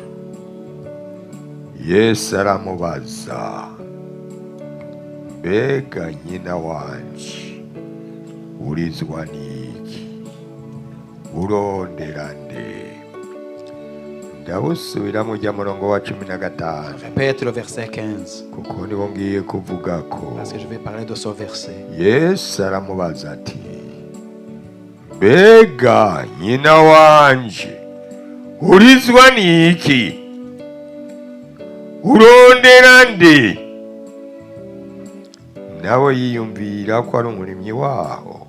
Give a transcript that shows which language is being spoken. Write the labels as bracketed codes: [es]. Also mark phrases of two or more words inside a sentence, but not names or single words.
[rn] Yesu aramubaza, mbega nyina wanje urizwa n'iki? Urondera nde? Ndabusubiramo ujya murongo wa 15. [fr] Répète le verset 15. [rn] Kuko niho ngiye kuvuga ko. [fr] Parce que je vais parler de ce verset. [rn] Yesu aramubaza ati, mbega nyina wanje urizwa n'iki? Urondera nde? Nawe yiyumvira ko ari umurimyi waho.